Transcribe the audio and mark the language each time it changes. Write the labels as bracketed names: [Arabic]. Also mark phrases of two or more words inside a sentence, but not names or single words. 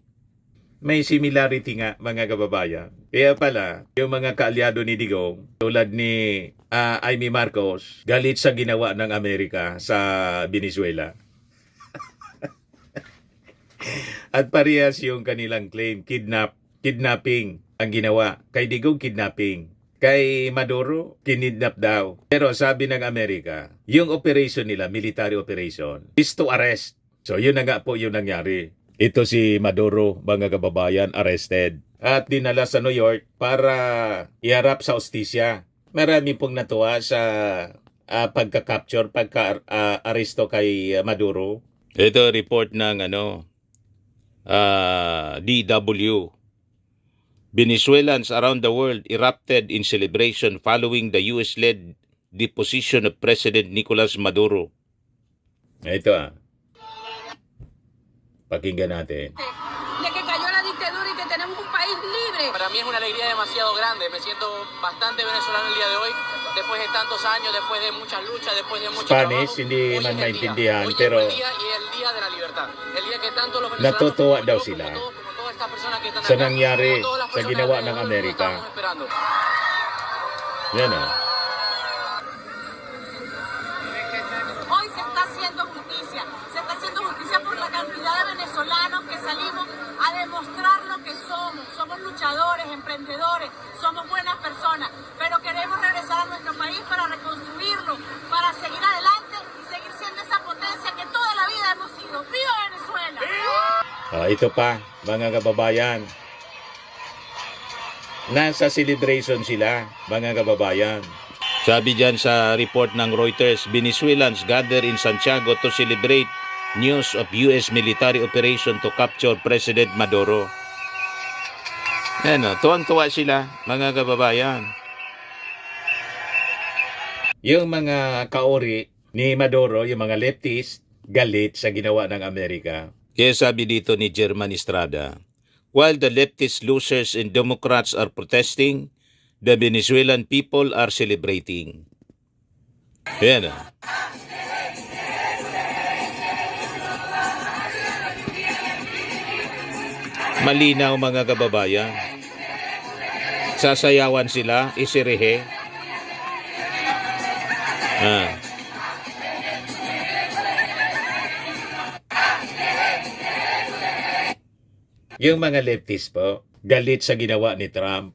[Filipino] May similarity nga, mga kababayan. Kaya pala, yung mga kaalyado ni Digong, tulad ni Amy Marcos, galit sa ginawa ng Amerika sa Venezuela. At parehas yung kanilang claim, kidnapping ang ginawa. Kay Digong, kidnapping. Kay Maduro, kinidnap daw. Pero sabi ng Amerika, yung operation nila, [English] military operation, is to arrest. [Filipino] So yun na nga po yung nangyari. Ito si Maduro, mga kababayan, arrested. At dinala sa New York para iharap sa hustisya. Marami pong natuwa sa pagka-capture, pagka-aresto kay Maduro. Ito report ng DW. [English] Venezuelans around the world erupted in celebration following the US-led deposition of President Nicolas Maduro. [Filipino] Ito Pakinggan natin. [Spanish] De que cayó la dictadura y que tenemos un país libre. Para mí es una alegría demasiado grande. Me siento bastante venezolano el día de hoy. Después de tantos años, después de muchas luchas, después de mucho [Filipino] Spanish, [Spanish] trabajo. [Filipino] hindi [Spanish] Hoy [Filipino] man [Spanish] es el día. [Filipino] maintindihan, [Spanish] Hoy [Filipino] pero [Spanish] es el día y el día de la libertad. El día que tanto los venezolanos, [Filipino] natutuwa [Spanish] como [Filipino] daw [Spanish] yo, [Filipino] sila [Spanish] como todas estas personas que están [Filipino] sa [Spanish] acá, [Filipino] nangyari [Spanish] como todas las [Filipino] sa [Spanish] personas [Filipino] ginawa ng [Spanish] alrededor del mundo [Filipino] Amerika. [Spanish] estamos esperando. [Filipino] Yan [Spanish] Hoy se está haciendo justicia. Se está haciendo justicia por la cantidad de venezolanos que salimos a demostrar lo que somos. Somos luchadores, emprendedores, somos buenas personas, pero queremos regresar a nuestro país para reconstruirlo, para seguir adelante y seguir siendo esa potencia que toda la vida hemos sido. ¡Viva Venezuela! [Filipino] Ito pa, mga kababayan. Nasa celebration sila, mga kababayan. Sabi dyan sa report ng [English] Reuters, Venezuelans gather in Santiago to celebrate news of US military operation to capture President Maduro. [Filipino] Tuwang-tuwa sila, mga kababayan. Yung mga kaori ni Maduro, yung mga leftist, galit sa ginawa ng Amerika. Kaya sabi dito ni [English] German Estrada, while the leftist losers and Democrats are protesting, the Venezuelan people are celebrating. [Filipino] Yan Malinaw, mga kababayan. Sasayawan sila, isirehe. Yung mga leftist po, galit sa ginawa ni Trump.